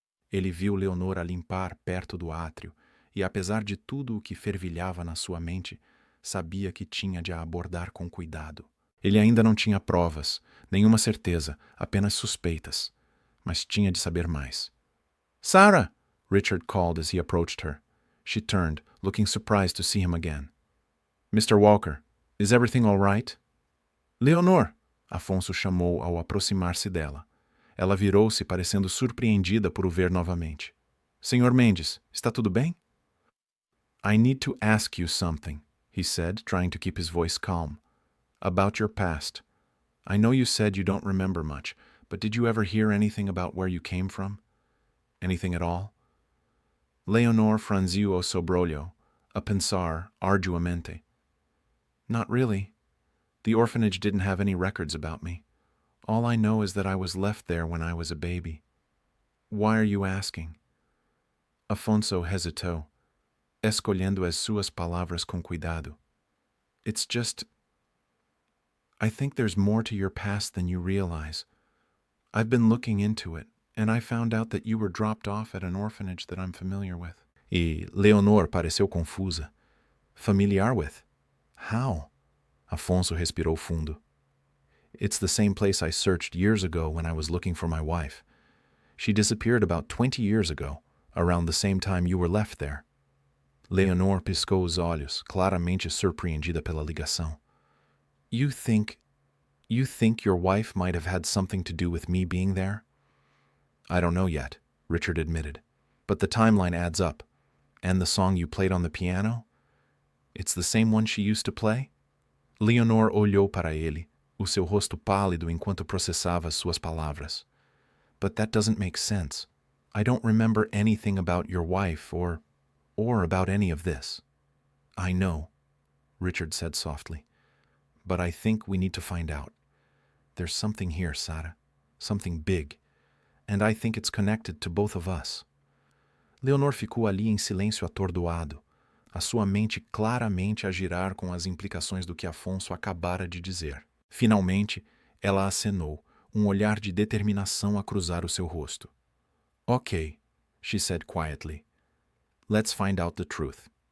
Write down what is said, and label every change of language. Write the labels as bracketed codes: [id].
[pt] Ele viu Leonor a limpar perto do átrio e, apesar de tudo o que fervilhava na sua mente, sabia que tinha de a abordar com cuidado. Ele ainda não tinha provas, nenhuma certeza, apenas suspeitas, mas tinha de saber mais. [en] "Sarah!" Richard called as he approached her. She turned, looking surprised to see him again. "Mr. Walker, is everything all right?" [pt] "Leonor!" Afonso chamou ao aproximar-se dela. Ela virou-se, parecendo surpreendida por o ver novamente. "Senhor Mendes, está tudo bem?" [en] "I need to ask you something," he said, trying to keep his voice calm. "About your past. I know you said you don't remember much, but did you ever hear anything about where you came from? Anything at all?" [pt] Leonor franziu o sobrolho, a pensar arduamente. [en] "Not really. The orphanage didn't have any records about me. All I know is that I was left there when I was a baby." "Why are you asking?" [pt] Afonso hesitou, escolhendo as suas palavras com cuidado. [en] "It's just... I think there's more to your past than you realize. I've been looking into it, and I found out that you were dropped off at an orphanage that I'm familiar with." [pt] E Leonor pareceu confusa. [en] "Familiar with? How?" [pt] Afonso respirou fundo. [en] "It's the same place I searched years ago when I was looking for my wife. She disappeared about 20 years ago, around the same time you were left there." [pt] Leonor piscou os olhos, claramente surpreendida pela ligação. [en] You think your wife might have had something to do with me being there?" "I don't know yet," Richard admitted. "But the timeline adds up. And the song you played on the piano? It's the same one she used to play?" [pt] Leonor olhou para ele, o seu rosto pálido enquanto processava suas palavras. [en] "But that doesn't make sense. I don't remember anything about your wife or or about any of this. I know, Richard said softly, but I think we need to find out. There's something here, Sarah, something big, and I think it's connected to both of us. [pt] Leonor ficou ali em silêncio atordoado, a sua mente claramente a girar com as implicações do que Afonso acabara de dizer. Finalmente, ela acenou, um olhar de determinação a cruzar o seu rosto. [en] Ok, she said quietly. Let's find out the truth.